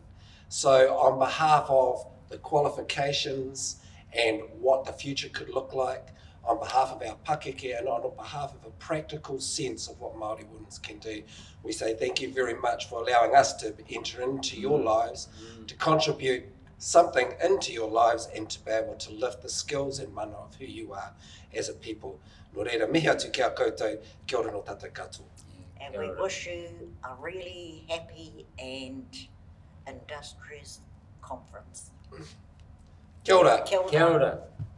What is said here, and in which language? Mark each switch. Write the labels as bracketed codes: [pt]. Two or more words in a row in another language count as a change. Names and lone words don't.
[en] So on behalf of the qualifications and what the future could look like, on behalf of our pakeke and on behalf of a practical sense of what Māori Wardens can do, we say thank you very much for allowing us to enter into your lives, to contribute something into your lives and to be able to lift the skills and mana of who you are as a people. [mi] Nō reira, mihi atu kia koutou, kia ora no tātou katoa. [en] And we wish you a really happy and industrious conference. [mi] Kia ora. Kia ora. Kia ora.